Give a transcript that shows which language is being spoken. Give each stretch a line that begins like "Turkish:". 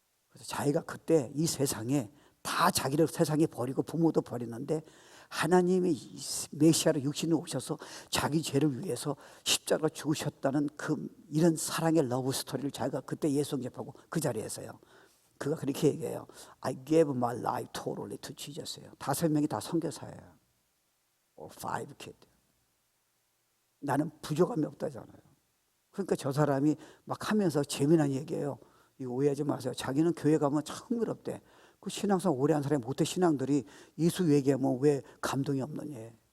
Korean: 그래서 자기가 그때 이 세상에 다 자기를 세상에 버리고 부모도 버리는데 하나님이 메시아로 육신에 오셔서 자기 죄를 위해서 십자가 죽으셨다는 이런 사랑의 러브 스토리를 자기가 그때 예수 접하고 그 자리에서요. 그가 그렇게 얘기해요.
English: I gave my life totally to Jesus예요.
Korean: 5명이 다 선교사예요.
English: 5 kids.
Korean: 나는 부족함이 없다잖아요. 그러니까 저 사람이 막 하면서 재미난 얘기예요. 이거 오해하지 마세요. 자기는 교회 가면 참 흥미롭대. 그 신앙생 오래 한 사람이 못해 신앙들이 예수 얘기하면 왜 감동이 없느냐.